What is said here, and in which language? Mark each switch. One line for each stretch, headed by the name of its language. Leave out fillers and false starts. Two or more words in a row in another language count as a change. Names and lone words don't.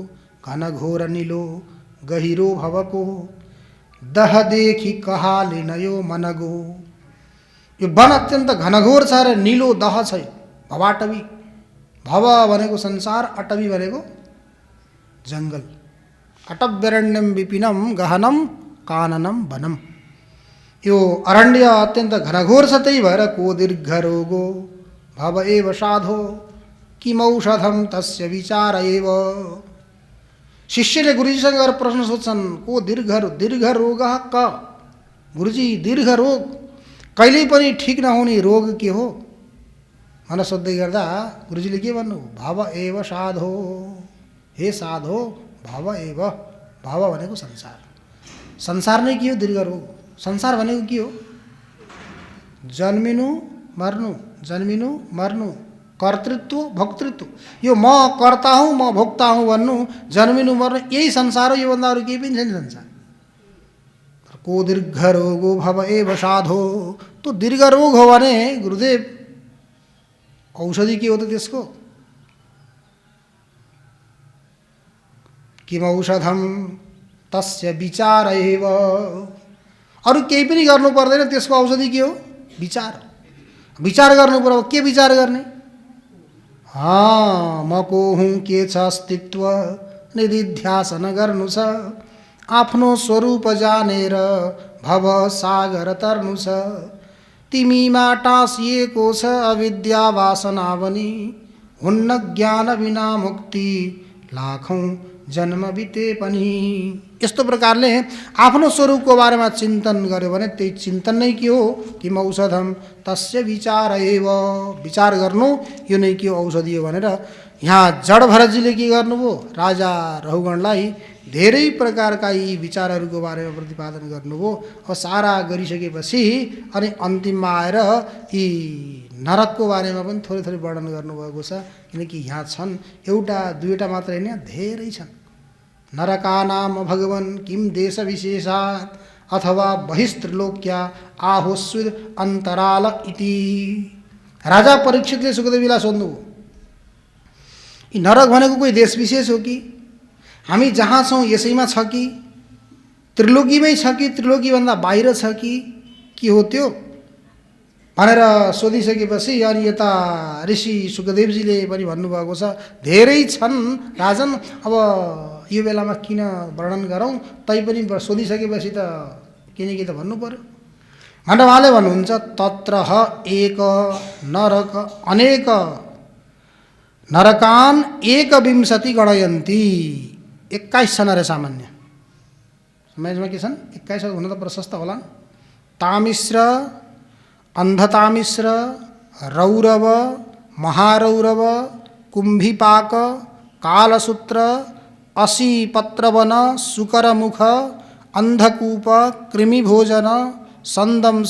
Nepali: घनघोर निलो गहिरो भवको दह देखि कहाले नयो मनगो। यो वन अत्यन्त घनघोर छ र निलो दह छ। भवाटवी, भव भनेको संसार, अटवी भनेको जङ्गल।
Sanskrit: अटव्यरण्यम विपिनम गहनम काननम वनम।
Nepali: यो अरण्य अत्यन्त घनघोर छ, त्यही भएर
Sanskrit: को दीर्घ रोगो भव एव साधो किमौषधम तस्य विचार एव।
Nepali: शिष्यले गुरुजीसँग गएर प्रश्न सोध्छन्, को दीर्घ रोग क, गुरुजी दीर्घ रोग, कहिल्यै पनि ठिक नहुने रोग के हो भनेर सोध्दै गर्दा गुरुजीले के भन्नु,
Sanskrit: भव एव साधो, हे साधो भव एव।
Nepali: भव भनेको संसार, संसार नै के हो, दीर्घ रोग। संसार भनेको के हो, जन्मिनु मर्नु, जन्मिनु मर्नु, कर्तृत्व भोक्तृत्व। यो म कर्ता हुँ, म भोक्ता हुँ भन्नु, जन्मिनु मर्नु, यही संसार हो। योभन्दा अरू केही पनि छैन संसार।
Sanskrit: को दीर्घ रोगो भव एव साधो।
Nepali: त्यो दीर्घ रोग हो भने गुरुदेव औषधि के हो त त्यसको,
Sanskrit: किम औषधम तस्य विचार एव।
Nepali: अरू केही पनि गर्नु पर्दैन, त्यसको औषधि के हो, विचार। विचार गर्नु पर्यो, के विचार गर्ने, म को हुँ, के छ अस्तित्व, निधिध्यासन गर्नु छ। आफ्नो स्वरूप जानेर भव सागर तर्नु छ। तिमीमा टाँसिएको छ अविद्या वासना बनी। हुन्न ज्ञान बिना मुक्ति, लाखौँ जन्म बिते पनि। यस्तो प्रकारले आफ्नो स्वरूपको बारेमा चिन्तन गर्यो भने त्यही चिन्तन नै के हो, किम औषधम तस्य विचार एव। विचार गर्नु यो नै के हो, औषधि हो भनेर यहाँ जडभरतजीले के गर्नुभयो, राजा रहुगणलाई धेरै प्रकारका यी विचारहरूको बारेमा प्रतिपादन गर्नुभयो। अब सारा गरिसकेपछि अनि अन्तिममा आएर यी नरकको बारेमा पनि थोरै थोरै वर्णन गर्नुभएको छ। किनकि यहाँ छन्, एउटा दुईवटा मात्र होइन, धेरै छन्।
Sanskrit: नरकानाम भगवन् किम देश विशेषात् अथवा बहिस्त्रिलोक्या आहोस्विद अन्तराल इति।
Nepali: राजा परीक्षितले सुखदेवीलाई सोध्नुभयो, यी नरक भनेको कोही देश विशेष हो कि, हामी जहाँ छौँ यसैमा छ कि, त्रिलोकीमै छ कि त्रिलोकीभन्दा बाहिर छ कि के हो त्यो भनेर सोधिसकेपछि अनि यता ऋषि सुखदेवजीले पनि भन्नुभएको छ, धेरै छन् राजन। अब यो बेलामा किन वर्णन गरौँ, तैपनि सोधिसकेपछि त किनकि त भन्नु पर्यो भनेर उहाँले भन्नुहुन्छ,
Sanskrit: तत्र एक नरक अनेक नरकान एक विंशति गणयन्ती।
Nepali: 21 छन् अरे सामान्य समाजमा के छन्, 21 हुन त प्रशस्त होला। तामिश्र, अन्धतामिश्र, रौरव, महारौरव, कुम्भीपाक, कालसूत्र, असीपत्रवन, सुकरमुख, अन्धकूप, कृमिभोजन, संदंश,